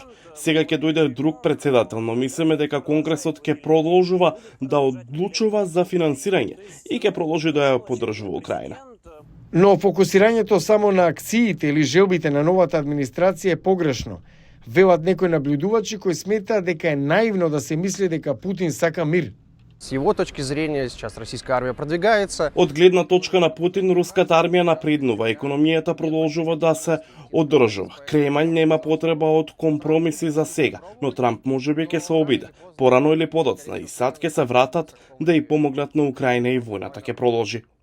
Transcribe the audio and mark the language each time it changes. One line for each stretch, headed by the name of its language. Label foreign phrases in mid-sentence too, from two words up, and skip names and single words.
Macedonian: Сега ќе дојде друг председател, но мислиме дека Конгресот ќе продолжува да одлучува за финансирање и ќе продолжи да ја поддржува Украина. Но фокусирањето само на акциите или желбите на новата администрација е погрешно. Велат некои наблюдувачи кои сметаат дека е наивно да се мисли дека Путин сака мир.
Russian: С его точки зрения сейчас российская армия продвигается.
Macedonian: Од гледна точка на Путин, руската армија напреднува, економијата продолжува да се одржува. Кремљ нема потреба од компромиси за сега, но Трамп можеби ќе се обиде. Порано или подоцна и сад ќе се вратат да и помогнат на Украина и војната ќе продолжи.